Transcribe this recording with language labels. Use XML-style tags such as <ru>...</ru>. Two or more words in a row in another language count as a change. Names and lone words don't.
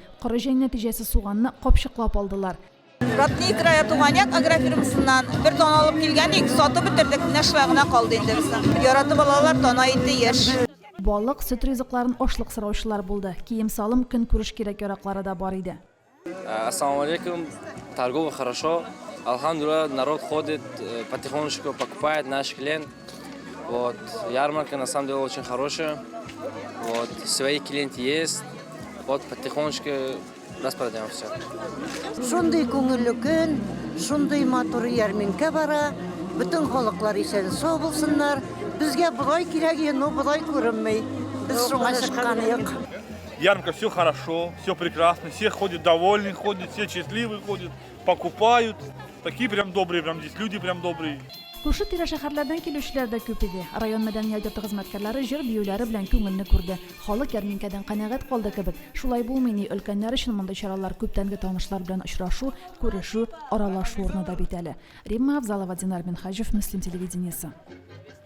<tt>Коры җәй нәтиҗәсе суганны капчыклап алдылар. Родник края Туган як агрофирмасыннан бер тона алып килгән, сатып бетердек, нәшвә генә калды инде безнең. Яратып алалар, тона ите еш. Балык, сөт ризыкларын ашлык сораучылар булды. Кием салым, көн күреш кирәк-яраклары да бар иде.</tt> <ar>السلام عليكم,</ar> <ru>торговля хорошо. Алхамдулилlah, народ ходит, потихонечку покупает наш клиент. Вот, ярмарка на самом деле очень хорошая. Вот, свои клиенты есть. Вот, потихонечку распродаем все.</ru> <tt>Шундый күңелле көн, шундый матур ярминкә бара. Бүтән халыклар исән сау булсыннар. Безгә булай кирәк, но булай күренмәй. Без шуңа чыкканык.</tt> <ru>Ярмарка все хорошо, все прекрасно, все ходят довольны, ходят, все счастливы ходят, покупают. Такие прям добрые, прям здесь люди прям добрые.</ru> <tt>Күрше тирә шәһәрләрдән килүчеләр дә күп иде. Район мәдәният йорты хезмәткәрләре җыр биюләре белән күңелне күрде. Халык ярминкәдән канәгать калды кебек. Шулай булмый ни, өлкәннәр өчен мондай чаралар күптәнге танышлар белән очрашу, күрешү, аралашу урыны да бит әле. Римма Авзалова, Динар Минхаҗев, Мөслим телевидениесе.</tt>